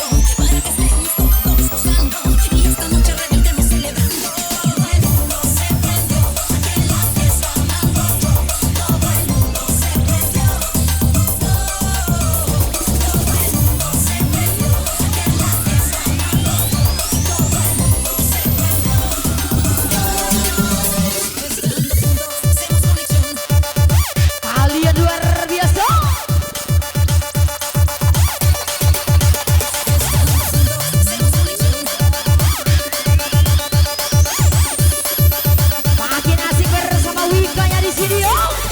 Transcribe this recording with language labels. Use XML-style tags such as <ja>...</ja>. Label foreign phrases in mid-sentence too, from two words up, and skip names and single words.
<es>Para que estemos todos gozando. Y esta noche reventemos celebrando. Todo el mundo se prendió, que la fiesta mandó. Todo el mundo se prendió. Todo el mundo se prendió, que la fiesta mandó. Todo el mundo se</es> <id>Kalian luar biasa. Makin asik bersama Wikanya di sini yo.</id>